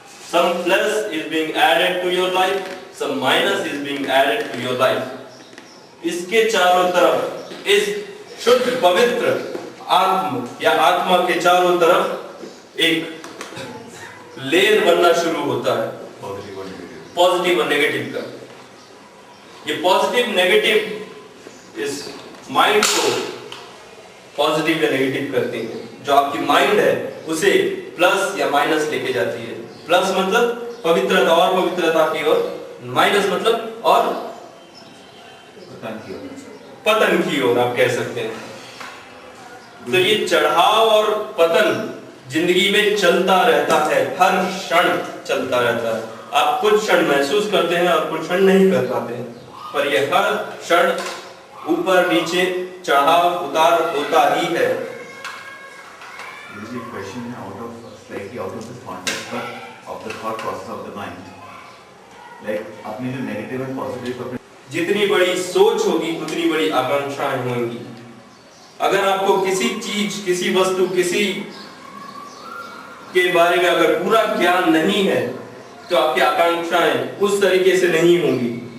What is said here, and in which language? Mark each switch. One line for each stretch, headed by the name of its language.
English: Some plus is being added to your life, some minus is being added to your life.
Hindi: इसके चारों तरफ इस शुद्ध पवित्र आत्म या आत्मा के चारों तरफ एक लेयर बनना शुरू होता है, पॉजिटिव और नेगेटिव का। ये पॉजिटिव नेगेटिव इस माइंड को पॉजिटिव या नेगेटिव करती है। जो आपकी माइंड है उसे प्लस या माइनस लेके जाती है। प्लस मतलब पवित्रता और पवित्रता की ओर, माइनस मतलब और पतन की ओर आप कह सकते हैं। तो ये चढ़ाव और पतन जिंदगी में चलता रहता है, हर क्षण चलता रहता है। आप कुछ क्षण महसूस करते हैं और कुछ क्षण नहीं कर पाते हैं, पर यह हर क्षण ऊपर नीचे चढ़ाव उतार होता ही है।
English: Question slightly out of the context of the thought process of the mind. Like
Hindi: आपने जो नेगेटिव एंड पॉजिटिव जितनी बड़ी सोच होगी उतनी बड़ी आकांक्षाएं होंगी। अगर आपको किसी चीज, किसी वस्तु, किसी के बारे में अगर पूरा ज्ञान नहीं है तो आपकी आकांक्षाएं उस तरीके से नहीं होंगी।